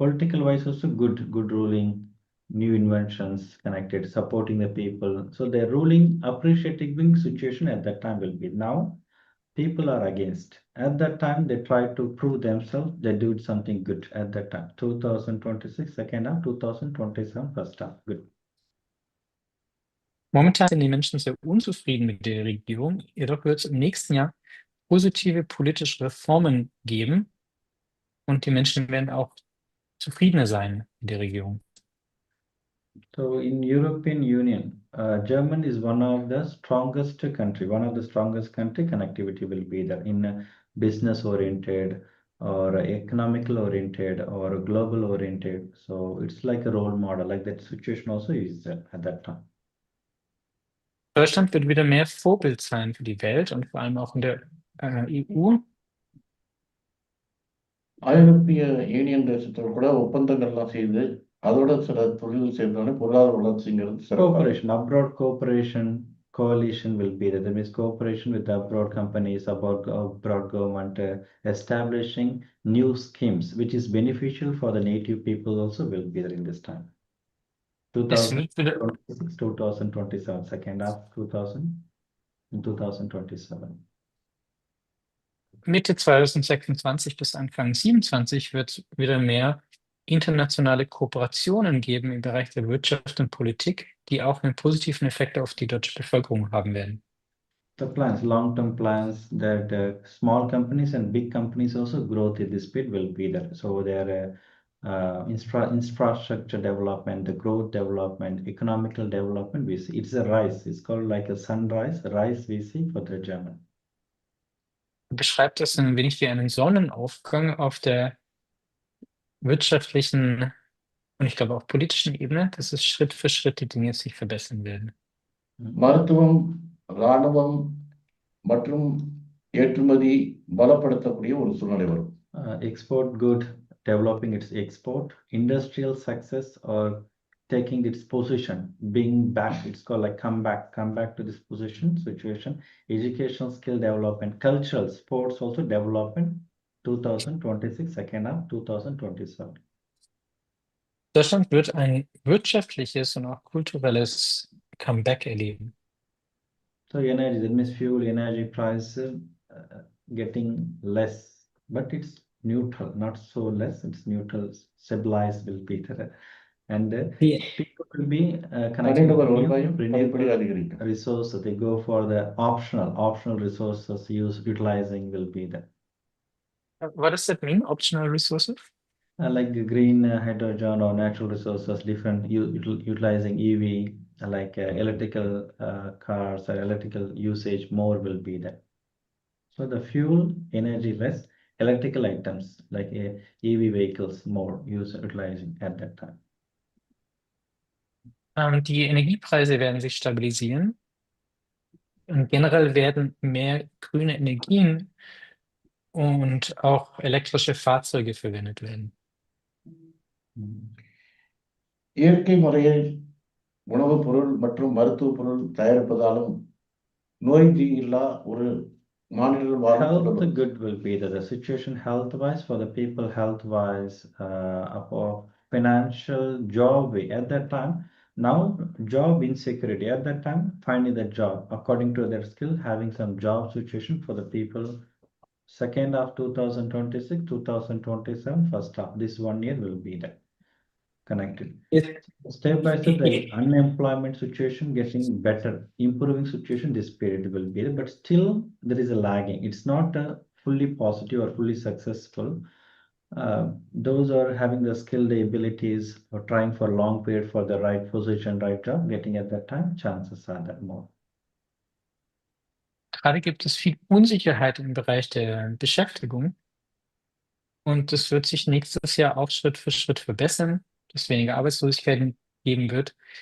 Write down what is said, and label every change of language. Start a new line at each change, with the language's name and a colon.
English: Political wise also good ruling, new inventions connected, supporting the people. So their ruling appreciating situation at that time will be. Now people are against. At that time they try to prove themselves, they do something good at that time. 2026 second half, 2027 first half, good.
German: Momentan sind die Menschen sehr unzufrieden mit der Regierung, jedoch wird es im nächsten Jahr positive politische Reformen geben und die Menschen werden auch zufriedener sein mit der Regierung.
English: So in European Union, Germany is one of the strongest country, connectivity will be there in business oriented or economical oriented or global oriented. So it's like a role model, like that situation also is there at that time.
German: Deutschland wird wieder mehr Vorbild sein für die Welt und vor allem auch in der EU.
Tamil: ஐரோப்பிய union தேசத்தோட கூட ஒப்பந்தங்கள்லாம் செய்து அதோட சில தொழில் செய்யறதுனால பொருளாதார வளர்ச்சிங்கிறது
English: Cooperation, abroad cooperation, coalition will be there. That means cooperation with abroad companies, abroad government, establishing new schemes, which is beneficial for the native people also will be there in this time. 2026, 2027, second half 2027.
German: Mitte 2026 bis Anfang 27 wird es wieder mehr internationale Kooperationen geben im Bereich der Wirtschaft und Politik, die auch einen positiven Effekt auf die deutsche Bevölkerung haben werden.
English: The plans, long-term plans, that small companies and big companies also growth in this speed will be there. So their infrastructure development, the growth development, economical development, we see it's a rise. It's called like a sunrise, rise we see for the German.
German: Beschreibt das ein wenig wie einen Sonnenaufgang auf der wirtschaftlichen und ich glaube auch politischen Ebene, dass es Schritt für Schritt die Dinge sich verbessern werden.
Tamil: மருத்துவம், இராணுவம் மற்றும் ஏற்றுமதி பலப்படுத்தக்கூடிய ஒரு சூழ்நிலை வரும்.
English: Export good, developing its export, industrial success or taking its position, being back, it's called like come back to this position, situation, educational skill development, cultural, sports also development, 2026, second half, 2027.
German: Deutschland wird ein wirtschaftliches und auch kulturelles Comeback erleben.
English: So energy, that means fuel, energy price getting less, but it's neutral, not so less, it's neutral, stabilized will be there. And people will be connected
Tamil: தனிநபர்
English: to
Tamil: வருவாயும் படிப்படி
English: renewable
Tamil: அதிகரிக்கும்.
English: resources. They go for the optional resources utilizing will be there. What does that mean, optional resources? Like green hydrogen or natural resources, different utilizing EV, like electrical cars or electrical usage more will be there. So the fuel energy less, electrical items like EV vehicles more utilizing at that time.
German: Die Energiepreise werden sich stabilisieren und generell werden mehr grüne Energien und auch elektrische Fahrzeuge verwendet werden.
Tamil: இயற்கை முறையில் உணவுப் பொருள் மற்றும் மருத்துவ பொருள் தயாரிப்பதாலும் நோய் இல்லா ஒரு மாநிலம்
English: Health good will be there. The situation health-wise for the people, health-wise, for financial job at that time. Now job insecurity at that time, finding the job according to their skill, having some job situation for the people. Second half 2026, 2027, first half, this 1 year will be there connected. Step by step, the unemployment situation getting better, improving situation this period will be there, but still there is a lagging. It's not a fully positive or fully successful. Those are having the skill, the abilities, or trying for a long period for the right position, right job, getting at that time, chances are that more.
German: Gerade gibt es viel Unsicherheit im Bereich der Beschäftigung und das wird sich nächstes Jahr auch Schritt für Schritt verbessern, dass weniger Arbeitslosigkeit geben wird.